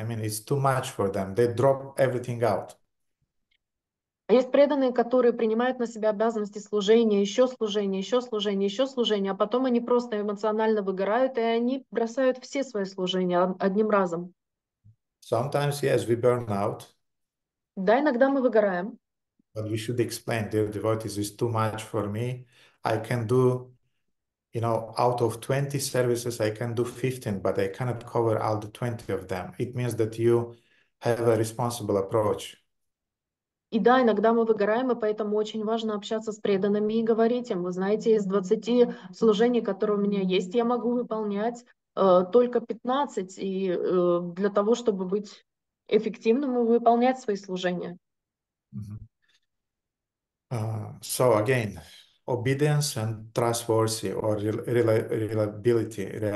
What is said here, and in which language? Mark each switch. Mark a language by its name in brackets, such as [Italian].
[English] I mean, it's too much for them. They drop everything out. [Russian] А есть преданные, которые принимают на себя обязанности служения, еще служения, еще служения, еще служения, а потом они просто эмоционально выгорают, и они бросают все свои служения одним разом. [English] Sometimes, yes, we burn out. [Russian] Да, иногда мы выгораем. [English] But we should explain, dear devotees, it's too much for me. I can do, out of 20 services, I can do 15, but I cannot cover all the 20 of them. It means that you have a responsible approach. [Russian] И да, иногда мы выгораем, и поэтому очень важно общаться с преданными и говорить им, вы знаете, из 20 служений, которые у меня есть, я могу выполнять только 15, и для того, чтобы быть эффективным и выполнять свои служения. [English] So again, obedience and trustworthy, or reliability.